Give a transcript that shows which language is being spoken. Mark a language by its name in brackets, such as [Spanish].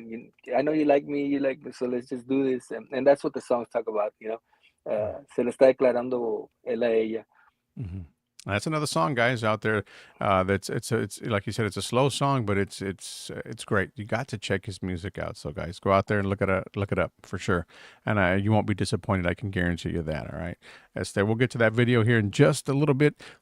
[English] hey, I know you like me, so let's just do this, and that's what the songs talk about. [Spanish] Se le está declarando él a ella. Mm-hmm. [English] That's another song, guys, out there. It's like you said, it's a slow song, but it's great. You got to check his music out. So, guys, go out there and look it up for sure, and you won't be disappointed. I can guarantee you that. All right, we'll get to that video here in just a little bit.